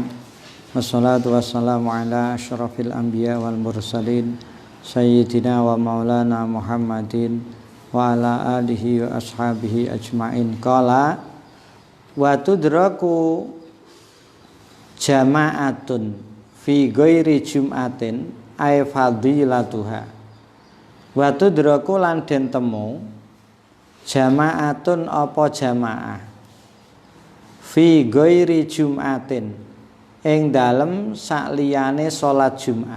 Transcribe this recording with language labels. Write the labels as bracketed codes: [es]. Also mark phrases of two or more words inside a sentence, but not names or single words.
[ar] والصلاة والسلام على أشرف الأنبياء والمرسلين سيدنا ومولانا محمد وعلى آله وأصحابه أجمعين. قال وتدرك جماعة في غير جمعة أي فضيلتها. وتدرك [jv] lan den temu jama'atun apa jamaah [ar] في غير جمعة [jv] ing dalem sakliyane salat Jumat.